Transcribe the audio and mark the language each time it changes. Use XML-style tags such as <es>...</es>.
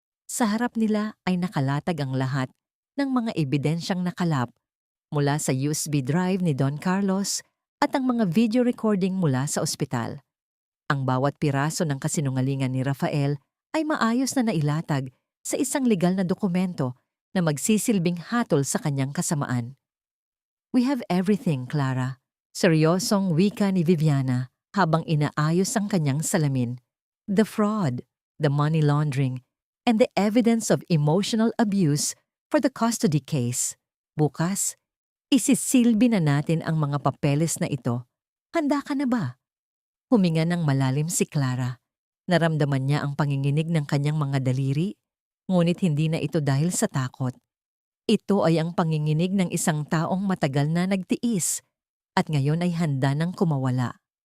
<tl>Sa harap nila ay nakalatag ang lahat ng mga ebidensyang nakalap mula sa USB drive ni Don Carlos at ang mga video recording mula sa ospital. Ang bawat piraso ng kasinungalingan ni Rafael ay maayos na nailatag sa isang legal na dokumento na magsisilbing hatol sa kanyang kasamaan.</tl> <en>"We have everything,</en> <tl>Clara." Seryosong wika ni Viviana habang inaayos ang kanyang salamin.</tl> <en>"The fraud, the money laundering, and the evidence of emotional abuse for the custody case.</en> <tl>Bukas, isisilbi na natin ang mga papeles na ito. Handa ka na ba?" Huminga ng malalim si Clara. Naramdaman niya ang panginginig ng kanyang mga daliri Ngunit hindi na ito dahil sa takot. Ito ay ang panginginig ng isang taong matagal na nagtiis at ngayon ay handa nang kumawala.</tl>